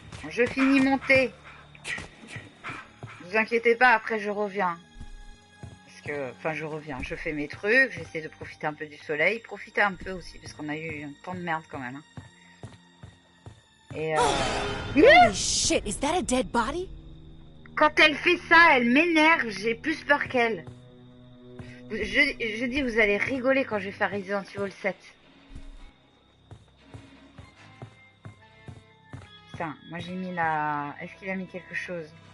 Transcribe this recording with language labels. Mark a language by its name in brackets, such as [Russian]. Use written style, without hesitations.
[French] Je finis mon thé. Vous inquiétez pas, après je reviens. Enfin je reviens, je fais mes trucs, j'essaie de profiter un peu du soleil, profiter un peu aussi parce qu'on a eu un temps de merde quand même. Hein. Et [English] Holy shit, is that a dead body? [French] Quand elle fait ça, elle m'énerve, j'ai plus peur qu'elle. Je dis vous allez rigoler quand je vais faire Resident Evil 7. Putain, moi j'ai mis la... Est-ce qu'il a mis quelque chose?